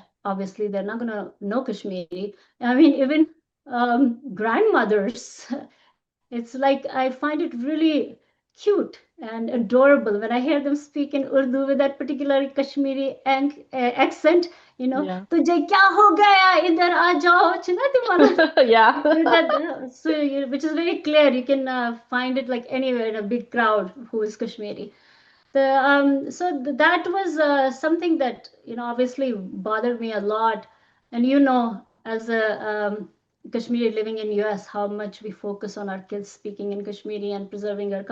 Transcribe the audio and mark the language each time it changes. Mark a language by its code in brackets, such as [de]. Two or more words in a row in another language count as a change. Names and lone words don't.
[en] Obviously, they're not going to know Kashmiri. I mean, even grandmothers, it's like I find it really cute and adorable when I hear them speak in Urdu with that particular Kashmiri accent. You know, Yeah. [ur] تجھے کیا ہو گیا؟ ادھر آ جاؤ. Chunati [en] Yeah. with that, so which is very clear. You can find it like anywhere in a big crowd who is Kashmiri. That was something that obviously bothered me a lot, and as a Kashmiri living in US, how much we focus on our kids speaking in Kashmiri and preserving our